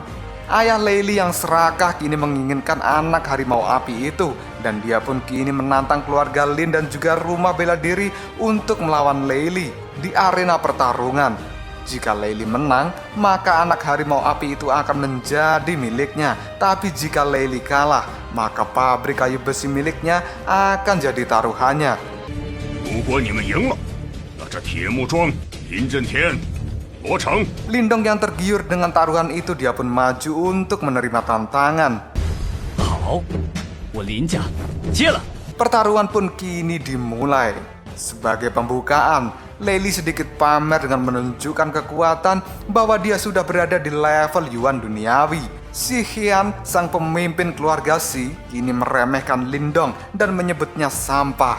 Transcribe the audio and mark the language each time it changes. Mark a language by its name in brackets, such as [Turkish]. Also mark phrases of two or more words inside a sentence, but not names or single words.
[Indonesian] Ayah Lei yang serakah kini menginginkan anak harimau api itu, dan dia pun kini menantang keluarga Lin dan juga rumah bela diri untuk melawan Lei di arena pertarungan. Jika Lei menang, maka anak harimau api itu akan menjadi miliknya. Tapi jika Lei kalah, maka pabrik kayu besi miliknya akan jadi taruhannya. [Chinese] 如果你们赢了，那这铁木庄、林震天、罗成 [Indonesian] Lindong yang tergiur dengan taruhan itu, dia pun maju untuk menerima tantangan. [Chinese] 好，我林家接了。 [Indonesian] Pertarungan pun kini dimulai. Sebagai pembukaan, Lei sedikit pamer dengan menunjukkan kekuatan bahwa dia sudah berada di level Yuan duniawi. Si Hian, sang pemimpin keluarga Si, kini meremehkan Lindong dan menyebutnya sampah.